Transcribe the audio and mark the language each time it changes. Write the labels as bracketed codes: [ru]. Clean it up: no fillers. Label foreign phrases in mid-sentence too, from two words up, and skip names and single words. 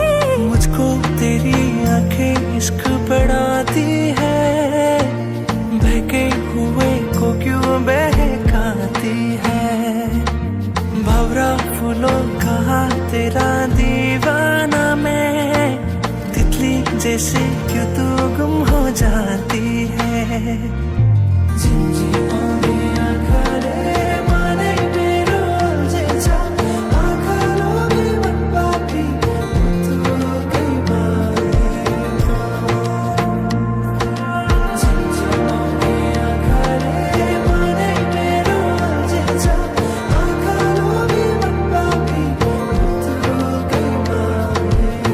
[hi] मुझको तेरी आंखें इश्क बढ़ाती है बहके हुए को क्यों बहकाती है। भंवरा फूलों का तेरा दीवाना मैं तितली जैसे क्यों तू गुम हो जाती है। [ne] चिमचिमाउने आँखाले मनै मेरो अल्झिन्छ आँखा लोभी मन पापी मुटुकै माया। चिमचिमाउने आँखाले मनै मेरो अल्झिन्छ आँखा लोभी मन पापी मुटुकै माया।